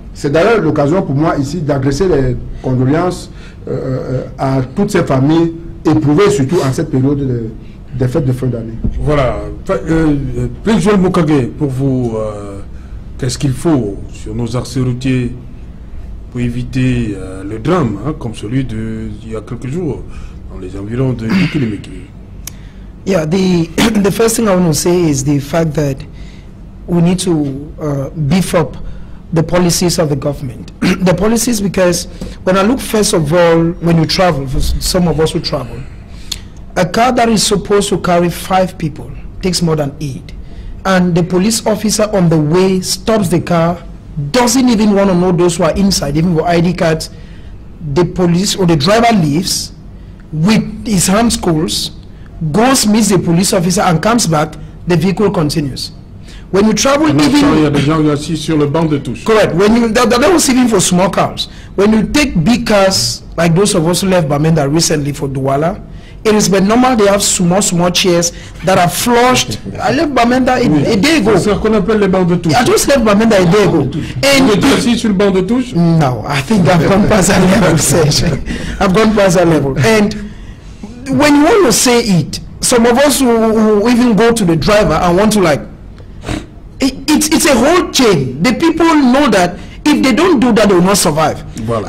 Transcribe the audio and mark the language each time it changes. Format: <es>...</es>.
<fr>C'est d'ailleurs l'occasion pour moi ici d'adresser les condoléances à toutes ces familles éprouvées, surtout en cette période des fêtes de fin d'année. Voilà. Président Mokage, pour vous, qu'est-ce qu'il faut sur nos axes routiers pour éviter le drame, hein, comme celui d'il y a quelques jours, dans les environs de Kilimeki?</fr> <en>Yeah, the first thing I want to say is the fact that we need to beef up the policies of the government. The policies, because when I look, first of all, when you travel, for some of us who travel, a car that is supposed to carry 5 people takes more than 8. And the police officer on the way stops the car, doesn't even want to know those who are inside, even with ID cards. The police or the driver leaves with his hands cold, goes, meets the police officer and comes back, the vehicle continues. When you travel, even</en> <fr>il y a des gens assis sur le banc de touche. Correct.</fr> <en>When you that was even for small cars. When you take big cars like those of us who left Bamenda recently for Douala, it is but normal they have small chairs that are flushed. I left Bamenda a day ago.</en> <fr>C'est ce qu'on appelle les bancs de touche.</fr> <en>I just left Bamenda a day ago.</en> <fr>Vous êtes assis sur le banc de touche?</fr> <en>No, I think I've gone past that level, Serge. I've gone past that level. And when you want to say it, some of us who even go to the driver and want to like, it's a whole chain. The people know that if they don't do that, they will not survive.</en> <fr>Voilà.</fr>